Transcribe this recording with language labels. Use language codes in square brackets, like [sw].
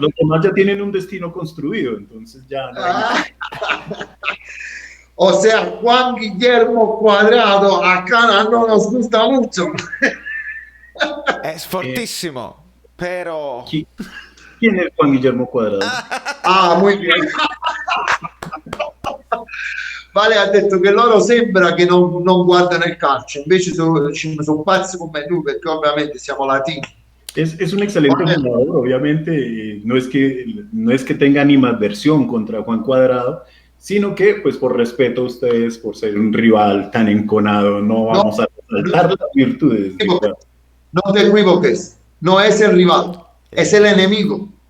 [es] Los demás ya tienen un destino construido, entonces ya no hay... O sea, Juan Guillermo Cuadrado acá no nos gusta mucho. Es fortissimo, pero... ¿Quién es Juan Guillermo Cuadrado? Muy bien. [it] Vale, ha detto che loro sembra che non guardano il calcio, invece sono pazzi come noi, perché ovviamente siamo latini. [es] Es un excelente jugador, obviamente, no es que tenga animadversión contra Juan Cuadrado, sino que, pues por respeto a ustedes, por ser un rival tan enconado, no vamos a resaltar las virtudes. No te equivoques, no es el rival, es el enemigo.